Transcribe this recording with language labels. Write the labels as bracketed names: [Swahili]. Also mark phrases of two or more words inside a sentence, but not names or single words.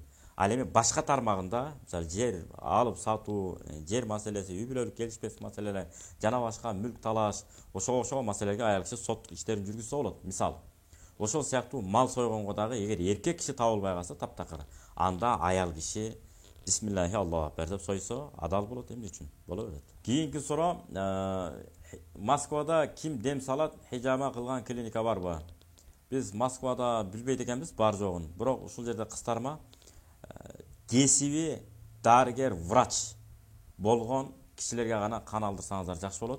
[Kyrgyz] Ал эми башка тармагында, мисалы жер алып сатуу, жер маселеси, үй бүлөлүк келишпес маселелер, жана башка мүлк талаш, ошого окшогон маселелерге аял киши сот иштерин жүргүзсө болот. Мисалы ошол сыяктуу мал сойгонго дагы эгер эркек киши табылбай калса таптакыр, анда аял киши [Arabic] بسم الله الله أكبر [Kyrgyz] деп сойсо адал болот, эмне үчүн боло берет. Кийинки суроо: Москвада ким дем салат, хижама кылган клиника барбы? Биз Москвада билбейт экенбиз бар жогун. Бирок ушул жерде кыстарма кесиби дарыгер, врач болгон кишилерге гана кан алдырсаңыздар жакшы болот.